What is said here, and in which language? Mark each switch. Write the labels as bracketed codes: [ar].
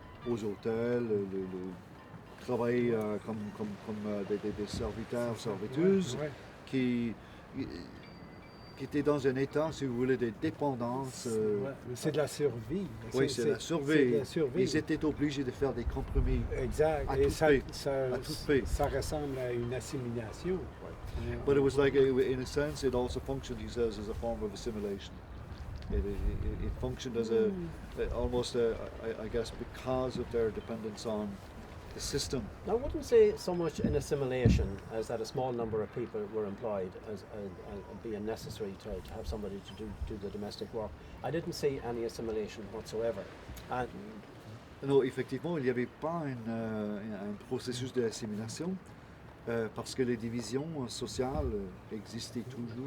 [fr] aux hôtels, le travail comme des serviteurs, serviteuses, qui étaient dans un état, si vous voulez, de dépendance. C'est de la survie. Oui, c'est la survie. Ils étaient obligés de faire des compromis. Exact. À Et tout prix. Ça ressemble à une assimilation. [en] But it was like, in a sense, it also functioned, he says, as a form of assimilation. It functioned as almost, I guess, because of their dependence on the system. I wouldn't say so much an assimilation as that a small number of people were employed as being necessary to have somebody to do the domestic work. I didn't see any assimilation whatsoever. And [fr] non, effectivement, il n'y avait pas un processus d'assimilation parce que les divisions sociales existaient toujours.